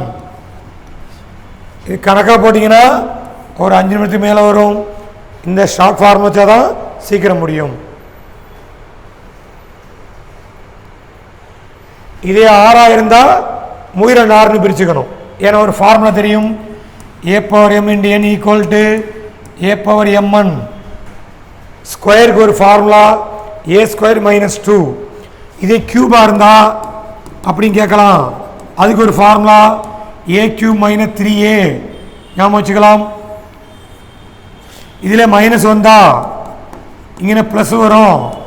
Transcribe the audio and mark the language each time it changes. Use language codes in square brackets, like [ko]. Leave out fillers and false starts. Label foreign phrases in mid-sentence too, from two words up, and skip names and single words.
[ta] இது கணக்காக போட்டிங்கன்னா ஒரு 5 நிமிடத்துக்கு மேலே வரும். இந்த [en] short form [ta] வச்சா தான் சீக்கிரம் முடியும். இதே 6 இருந்தால் 6 பிரிச்சுக்கணும். ஏன்னா ஒரு ஃபார்முலா தெரியும், a/m × n = a/mn. ஸ்கொயருக்கு ஒரு ஃபார்முலா a² - 2. இதே கியூபாக இருந்தால் அப்படின்னு கேட்கலாம். அதுக்கு ஒரு ஃபார்முலா a³ - 3a. ஞாபகம் வச்சுக்கலாம். இதில் மைனஸ் வந்தால் இங்கே ப்ளஸ் வரும்.